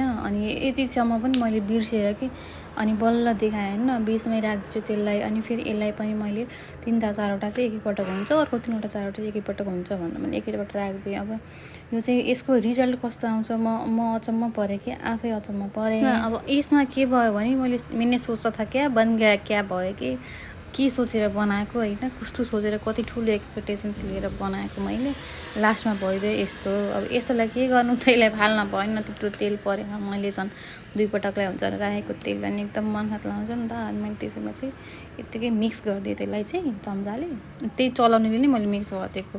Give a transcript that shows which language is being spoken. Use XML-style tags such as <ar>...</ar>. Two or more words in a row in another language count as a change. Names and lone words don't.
<ne>अनि यतिसम्म पनि मैले बिर्सेर कि अनि बल्ल देखाएँ होइन। बिचमै राखिदिन्छु त्यसलाई। अनि फेरि यसलाई पनि मैले 3-4वटा चाहिँ एकैपटक हुन्छ, अर्को 3वटा 4वटा चाहिँ एकैपटक हुन्छ भनेर मैले एकैपटक राखिदिएँ। अब यो चाहिँ यसको रिजल्ट कस्तो आउँछ म अचम्म परेँ कि, आफै अचम्म परेँ। अब यसमा के भयो भने</ne> <hi>मैंने सोचा था क्या बन गया</hi> <ne>क्या भयो कि के सोचेर बनाएको होइन, कस्तो सोचेर कति ठुलो एक्सपेक्टेसन्स लिएर बनाएको मैले, लास्टमा भइदियो यस्तो। अब यस्तोलाई के गर्नु, त्यसलाई फाल्न भएन, त्यत्रो तेल परेन। मैले झन् 2 पटकलाई हुन्छ राखेको तेल अनि एकदम मनखात लाउँछ नि त। अनि मैले त्यसैमा चाहिँ यत्तिकै मिक्स गरिदिएँ त्यसलाई चाहिँ चम्चाले, त्यही चलाउनेले नै मैले मिक्स गरिदिएको।</ne>